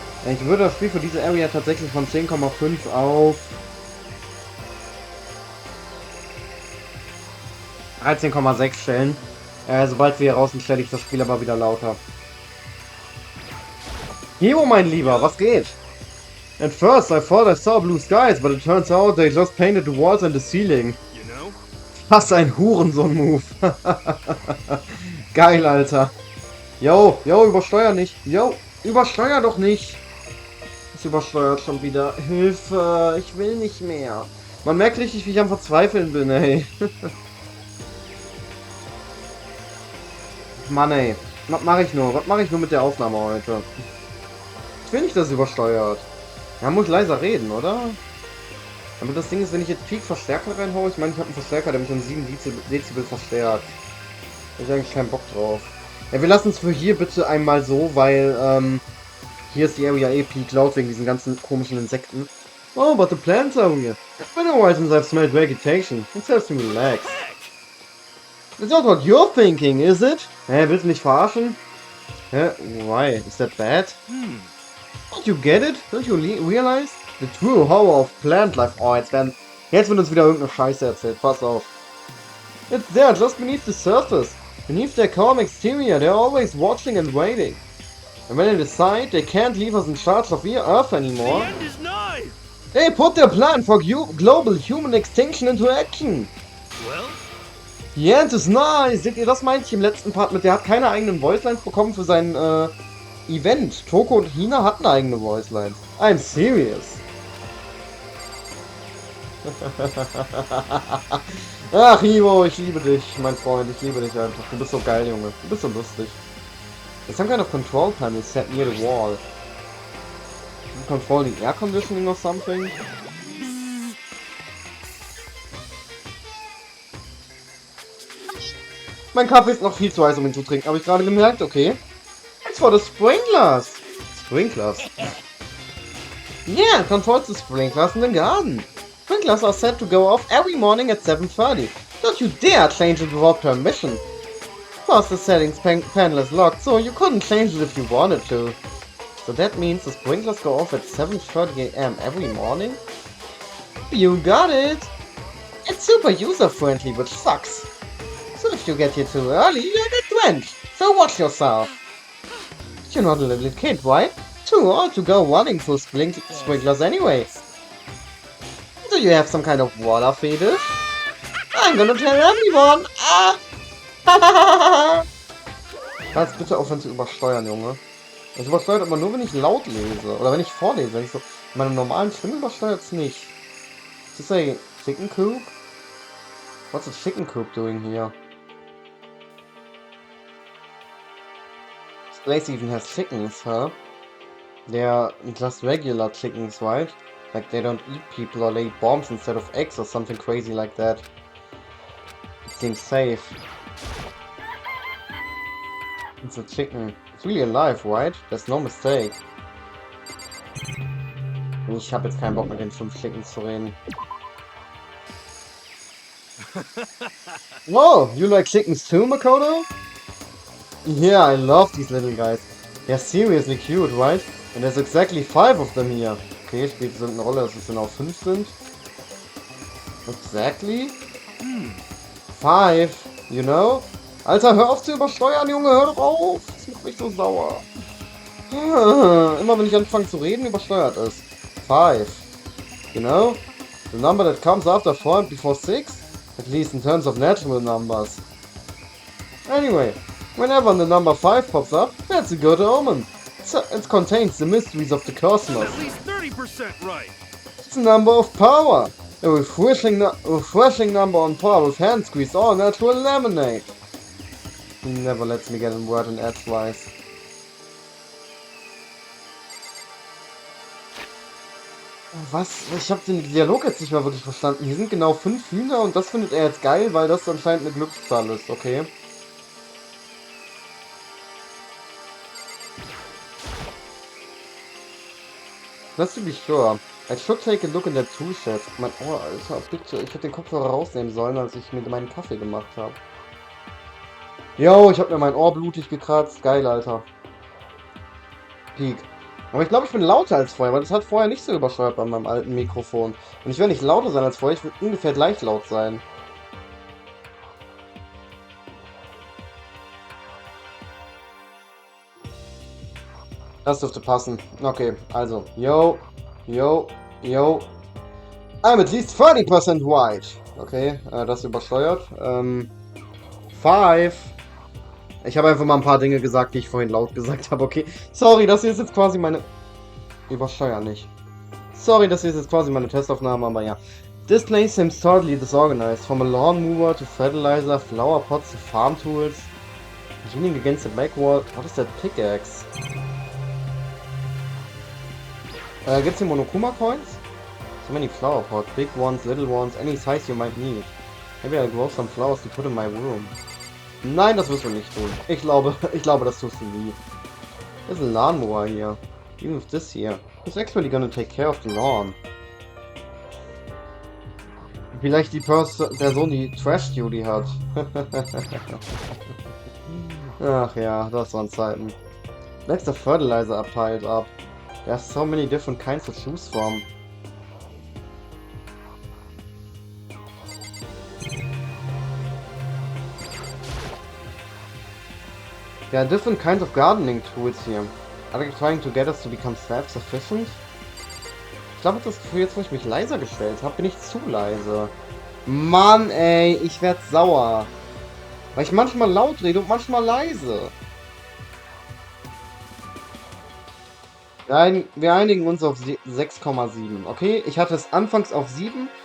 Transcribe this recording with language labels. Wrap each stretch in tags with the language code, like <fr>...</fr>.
<de>Ich würde das Spiel für diese Area tatsächlich von 10,5 auf 13,6 stellen. Sobald wir hier raus sind, stelle ich das Spiel aber wieder lauter. Hiro, mein Lieber, was geht?</de> <en>At first I thought I saw blue skies, but it turns out they just painted the walls and the ceiling. You know?</en> <de>Was ein Hurensohn-Move. Geil, Alter. Yo, übersteuer nicht. Yo, übersteuer doch nicht. Es übersteuert schon wieder. Hilfe, ich will nicht mehr. Man merkt richtig, wie ich am Verzweifeln bin, ey. Mann, ey. Was mache ich nur? Was mache ich nur mit der Aufnahme heute? Ich will nicht, dass es übersteuert. Ja, muss ich leiser reden, oder? Aber das Ding ist, wenn ich jetzt Peak Verstärker reinhaue, ich meine, ich habe einen Verstärker, der mich um 7 Dezibel verstärkt. Da hab ich eigentlich keinen Bock drauf. Ja, wir lassen es für hier bitte einmal so, weil, hier ist die Area eh peak laut wegen diesen ganzen komischen Insekten.</de> <en>Oh, but the plants are weird. It's been a while since I've smelled vegetation. It helps me relax. It's not what you're thinking, is it?</en> <de>Hä, willst du mich verarschen?</de> <en>Hä? Why? Is that bad? Don't you get it? Don't you realize? The true horror of plant life.</en> <de>Oh, jetzt wird uns wieder irgendeine Scheiße erzählt. Pass auf.</de> <en>It's there, just beneath the surface. Beneath their calm exterior, they're always watching and waiting. And when they decide they can't leave us in charge of Earth anymore, The end is nigh! they put their plan for global human extinction into action. Well, The end is nigh.</en> <de>Seht ihr, das meinte ich im letzten Part mit, der hat keine eigenen Voicelines bekommen für sein Event. Toko und Hina hatten eigene Voicelines.</de> <en>I'm serious.</en> <de>Ach, Hiro, ich liebe dich, mein Freund. Ich liebe dich einfach. Du bist so geil, Junge. Du bist so lustig.</de> <en>There's some kind of control panel set near the wall. You control the air conditioning or something?</en> <de>Mein Kaffee ist noch viel zu heiß, um ihn zu trinken, habe ich gerade gemerkt, okay.</de> <en>It's for the sprinklers. Sprinklers? Yeah, controls the sprinklers in the garden. Sprinklers are set to go off every morning at 7:30. Don't you dare change it without permission. Plus the settings panel is locked, so you couldn't change it if you wanted to. So that means the sprinklers go off at 7:30 AM every morning? You got it! It's super user-friendly, which sucks. So if you get here too early, you'll get drenched. So watch yourself. You're not a little kid, right? Too old to go running through sprinklers anyway. Do you have some kind of water fetish? I'm gonna tell everyone! Ah!</en> <de>Kannst bitte aufhören zu übersteuern, Junge. Es übersteuert aber nur, wenn ich laut lese. Oder wenn ich vorlese. Wenn ich so meine normalen Stimmen übersteuert es nicht.</de> <en>Is this a chicken coop? What's a chicken coop doing here? This place even has chickens, huh? They are just regular chickens, right? Like they don't eat people or lay bombs instead of eggs or something crazy like that. It seems safe. It's a chicken. It's really alive, right? There's no mistake.</en> <de>Ich habe jetzt keinen Bock mit den 5 Chickens zu reden.</de> <en>Whoa, you like chickens too, Makoto? Yeah, I love these little guys. They're seriously cute, right? And there's exactly 5 of them here.</en> <de>Okay, spielt es eine Rolle, dass es genau 5 sind.</de> <en>Exactly? 5, you know?</en> <de>Alter, hör auf zu übersteuern, Junge, hör doch auf! Das macht mich so sauer. Immer wenn ich anfange zu reden, übersteuert es.</de> <en>5. You know? The number that comes after 4 and before 6? At least in terms of natural numbers. Anyway, whenever the number 5 pops up, that's a good omen. It contains the mysteries of the cosmos. At least 30% right. It's a number of power. A refreshing number on par with hand squeeze or natural lemonade. He never lets me get a word in edgewise.</en> <de>Was? Ich habe den Dialog jetzt nicht mehr wirklich verstanden. Hier sind genau 5 Hühner und das findet er jetzt geil, weil das anscheinend eine Glückszahl ist, okay?</de> <en>Just to be sure, I should take a look in that tool shed.</en> <de>Mein Ohr, Alter, bitte. Ich hätte den Kopfhörer rausnehmen sollen, als ich mir meinen Kaffee gemacht habe. Yo, ich habe mir mein Ohr blutig gekratzt. Geil, Alter. Peak. Aber ich glaube, ich bin lauter als vorher, weil das hat vorher nicht so übersteuert bei meinem alten Mikrofon. Und ich werde nicht lauter sein als vorher, ich will ungefähr gleich laut sein. Das dürfte passen. Okay, also. Yo, yo, yo.</de> <en>I'm at least 30% white.</en> <de>Okay, das übersteuert.</de> <en>5.</en> <de>Ich habe einfach mal ein paar Dinge gesagt, die ich vorhin laut gesagt habe, okay? Sorry, das hier ist jetzt quasi meine... Übersteuer nicht. Sorry, das hier ist jetzt quasi meine Testaufnahme, aber ja.</de> <en>This place seems totally disorganized. From a lawnmower to fertilizer, flower pots to farm tools. Leaning against the back wall. What is that pickaxe?</en> <de>Gibt's hier Monokuma Coins?</de> <en>So many flower pots. Big ones, little ones, any size you might need. Maybe I'll grow some flowers to put in my room.</en> <de>Nein, das wirst du nicht tun. Ich glaube, das tust du nie.</de> <en>There's a lawnmower here. Even with this here. Who's actually gonna take care of the lawn?</en> <de>Vielleicht die Person, die Trash Duty hat. Ach ja, das waren Zeiten.</de> <en>Next the fertilizer are piled up. There's so many different kinds to choose from. There are different kinds of gardening tools here. Are they trying to get us to become self-sufficient?</en> <de>Ich glaube, das Gefühl, jetzt wo ich mich leiser gestellt habe, bin ich zu leise. Mann, ey, ich werd sauer. Weil ich manchmal laut rede und manchmal leise. Wir einigen uns auf 6,7. Okay, ich hatte es anfangs auf 7.</de>